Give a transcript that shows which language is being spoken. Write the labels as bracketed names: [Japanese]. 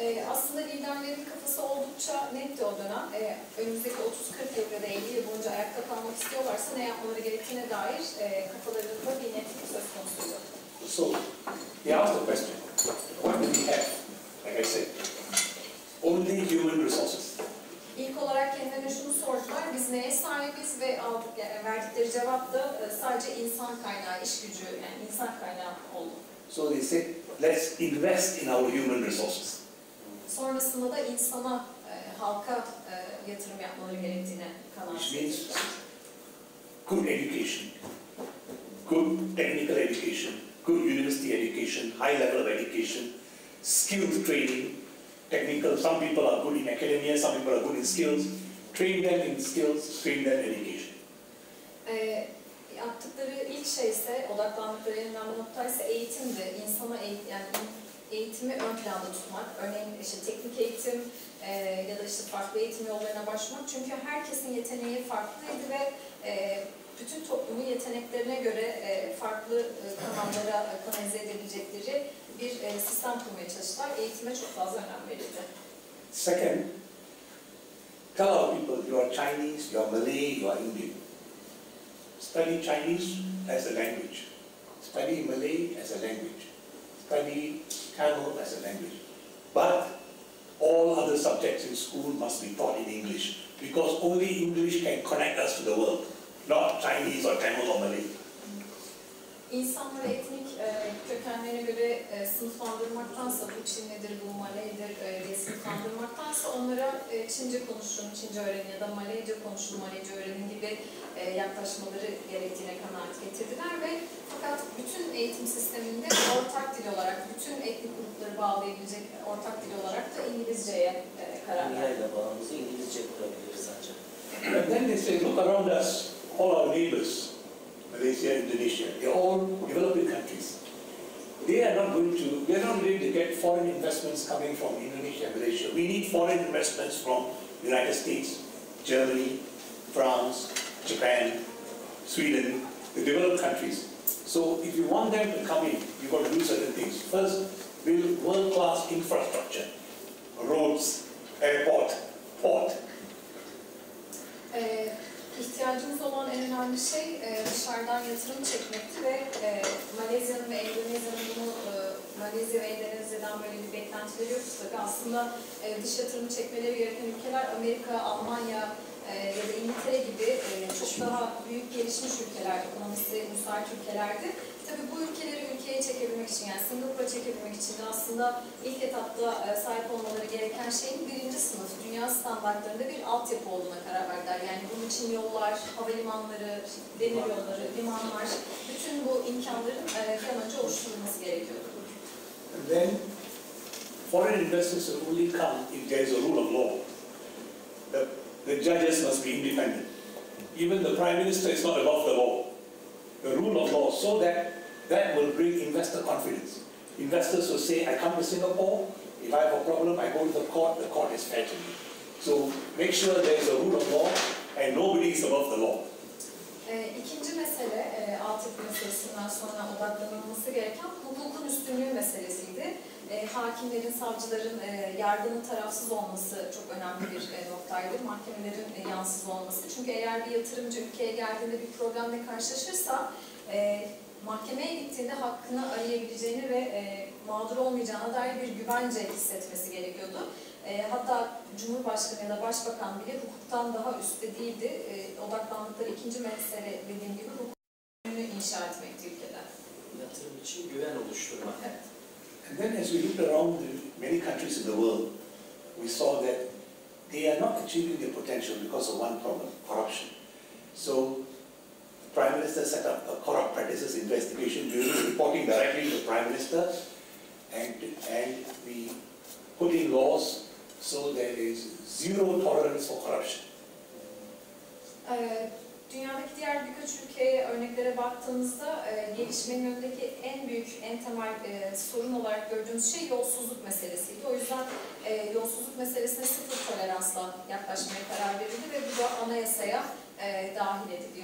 [Turkish] Aslında liderlerin kafası oldukça netti o dönem. Önümüzdeki 30-40 yıl ya da 50 yıl boyunca ayakta kalmak istiyorlarsa ne yapmaları gerektiğine dair kafalarında bir netlik söz konusuydu. [English] So, they asked the question, what do we have? Like I said, only human resources. [Turkish] İlk olarak kendilerine şunu sordular: biz neye sahibiz ve verdikleri cevap da sadece insan kaynağı, iş gücü, yani insan kaynağı oldu. [English] So they said, let's invest in our human resources. [Turkish] Sonrasında da insana, halka yatırım yapmaları gerektiğine kanaat [English] Which means [Turkish] getirdiler. [English] good education, good technical education, good university education, high level of education, skills training, technical. Some people are good in academia, some people are good in skills. Train them in skills, train them in education. [Turkish] Yaptıkları ilk şey ise, odaklandıkları en önemli nokta ise eğitimdi. İnsana yani eğitimi ön planda tutmak, örneğin işte teknik eğitim ya da işte farklı eğitim yollarına başvurmak. Çünkü herkesin yeteneği farklıydı ve bütün toplumun yeteneklerine göre farklı kanallara kanalize edebilecekleri bir sistem kurmaya çalıştılar. Eğitime çok fazla önem verildi. [English] Second, tell our people you are Chinese, you are Malay, you are Indian. Study Chinese as a language. Study Malay as a language. Study Tamil as a language. But all other subjects in school must be taught in English, because only English can connect us to the world, not Chinese or Tamil or Malay. [Turkish] İnsanları etnik kökenlerine göre sınıflandırmaktansa, bu Çinlidir, bu Maleydir diye sınıflandırmaktansa onlara Çince konuşun, Çince öğrenin ya da Maleyce konuşun, Maleyce öğrenin gibi yaklaşmaları gerektiğine kanaat getirdiler ve fakat bütün eğitim sisteminde ortak dil olarak, bütün etnik grupları bağlayabilecek ortak dil olarak da İngilizceye karar verdi. Dünyayla bağımızı İngilizce kurabiliriz ancak. [English] And then they say, look around us, all our neighbors, Malaysia, Indonesia, they're all developing countries. We are not going to get foreign investments coming from Indonesia and Malaysia. We need foreign investments from the United States, Germany, France, Japan, Sweden, the developed countries. So if you want them to come in, you've got to do certain things. First, build world-class infrastructure, roads, airport, port. [Turkish] İhtiyacımız olan en önemli şey dışarıdan yatırım çekmekti ve Malezya'nın ve Endonezya'nın bunu Malezya ve Endonezya'dan böyle bir beklentileri yok tabii. Aslında dış yatırımı çekmeleri gereken ülkeler Amerika, Almanya ya da İngiltere gibi çok daha büyük gelişmiş ülkeler, ekonomisi müsait ülkelerdi. Tabii bu ülkeleri ülkeye çekebilmek için, yani Singapur'a çekebilmek için de aslında ilk etapta sahip olmaları gereken şeyin birinci sınıf, dünya standartlarında bir altyapı olduğuna karar verdiler. Yani bunun için yollar, havalimanları, demir yolları, limanlar, bütün bu imkanların bir an önce oluşturulması gerekiyordu. [English] And then, foreign investors will only come if there is a rule of law. The judges must be independent. Even the Prime Minister is not above the law. The rule of law, so that will bring investor confidence. Investors will say, I come to Singapore, if I have a problem, I go to the court is fair to me. So make sure there is a rule of law and nobody is above the law. [Turkish] İkinci mesele, altyapı meselesinden sonra odaklanılması gereken hukukun üstünlüğü meselesiydi. Hakimlerin, savcıların, yargının tarafsız olması çok önemli bir noktaydı. Mahkemelerin yansız olması. Çünkü eğer bir yatırımcı ülkeye geldiğinde bir problemle karşılaşırsa, mahkemeye gittiğinde hakkını arayabileceğini ve mağdur olmayacağına dair bir güvence hissetmesi gerekiyordu. Hatta Cumhurbaşkanı ya da Başbakan bile hukuktan daha üstte değildi. Odaklandıkları ikinci mesele dediğim gibi hukukunu inşa etmekti ülkede. Yatırım için güven oluşturmak. Evet. [English] And then as we looked around many countries in the world, we saw that they are not achieving their potential because of one problem, corruption. So the Prime Minister set up a corrupt practices investigation bureau reporting directly to the Prime Minister, and we put in laws so there is zero tolerance for corruption. [Turkish] Dünyadaki diğer birkaç ülkeye, örneklere baktığımızda gelişmenin önündeki en büyük, en temel sorun olarak gördüğümüz şey yolsuzluk meselesiydi. O yüzden yolsuzluk meselesine sıfır toleransla yaklaşmaya karar verildi ve bu da anayasaya dahil edildi.